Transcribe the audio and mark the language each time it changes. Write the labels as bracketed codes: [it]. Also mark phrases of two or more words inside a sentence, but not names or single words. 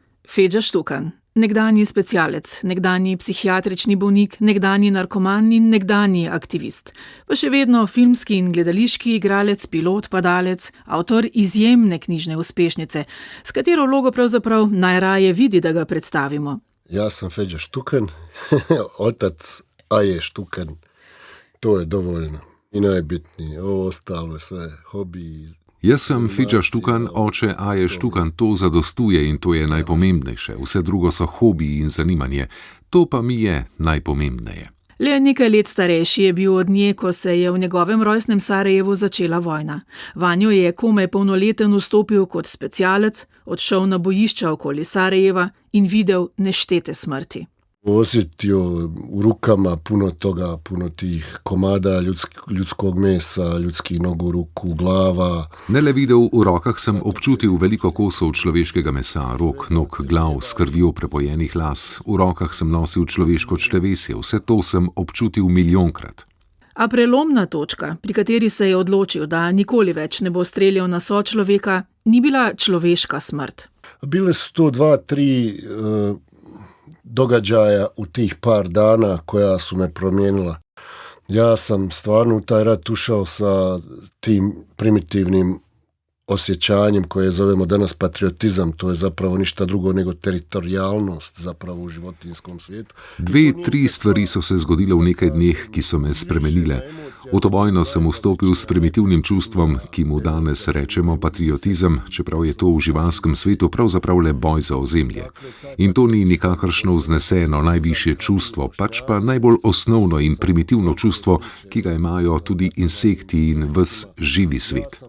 [sl] Feđa Štukan, nekdanji specialec, nekdanji psihiatrični bolnik, nekdanji narkoman in nekdanji aktivist. Pa še vedno filmski in gledališki igralec, pilot, padalec, avtor izjemne knjižne uspešnice, s katero vlogo pravzaprav najraje vidi, da ga predstavimo. [bs] Ja sam Feđa Štukan, otac Aje Štukan, to je dovoljno i najbitnije, ovo ostalo je sve hobi. [sl] Jaz sem Feđa Štukan, oče Aje Štukan, to zadostuje in to je najpomembnejše. Vse drugo so hobiji in zanimanje. To pa mi je najpomembneje. Le nekaj let starejši je bil od nje, ko se je v njegovem rojstnem Sarajevu začela vojna. Vanjo je komaj polnoleten vstopil kot specialec, odšel na bojišča okoli Sarajeva in videl neštete smrti. [bs] Osjetio u rukama puno toga, puno tih komada ljudskog mesa, ljudskih nogu, ruku, glava. [sl] Ne le videl, v rokah sem občutil veliko kosov človeškega mesa, rok, nog, glav, s krvjo prepojenih las. V rokah sem nosil človeško črevesje, vse to sem občutil milijonkrat. A prelomna točka, pri kateri se je odločil, da nikoli več ne bo streljal na sočloveka, ni bila človeška smrt. [bs] Bile su to 2-3 događaja u tih par dana koja su me promijenila. Ja sam stvarno u taj rat ušao sa tim primitivnim osjećanjem koje zovemo danas patriotizam, to je zapravo ništa drugo nego teritorijalnost zapravo u životinjskom svijetu. [sl] 2-3 stvari so se zgodile v nekaj dneh, ki so me spremenile. V to vojno sem vstopil s primitivnim čustvom, ki mu danes rečemo patriotizem, čeprav je to v živalskem svetu pravzaprav le boj za ozemlje. In to ni nikakršno vzneseno najvišje čustvo, pač pa najbolj osnovno in primitivno čustvo, ki ga imajo tudi insekti in ves živi svet.